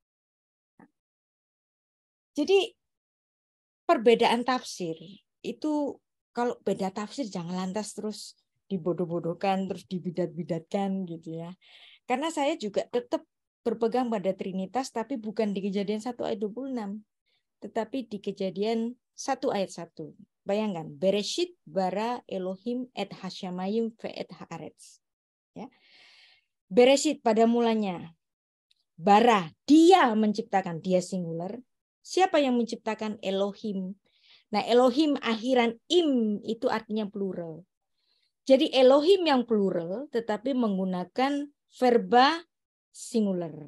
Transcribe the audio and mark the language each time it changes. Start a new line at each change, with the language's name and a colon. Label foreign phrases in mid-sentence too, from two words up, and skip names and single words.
Indonesian: Jadi perbedaan tafsir itu, kalau beda tafsir jangan lantas terus dibodoh-bodohkan, terus dibidat-bidatkan gitu ya. Karena saya juga tetap berpegang pada Trinitas, tapi bukan di Kejadian 1 ayat 26, tetapi di Kejadian 1 ayat 1. Bayangkan,
Hebrew: בראשית ברא אלהים את השמים ואת הארץ.
Indonesian: Ya. Bereshit pada mulanya. Bara, dia menciptakan, dia singular. Siapa yang menciptakan? Elohim. Nah, Elohim akhiran im itu artinya plural. Jadi Elohim yang plural tetapi menggunakan verba singular.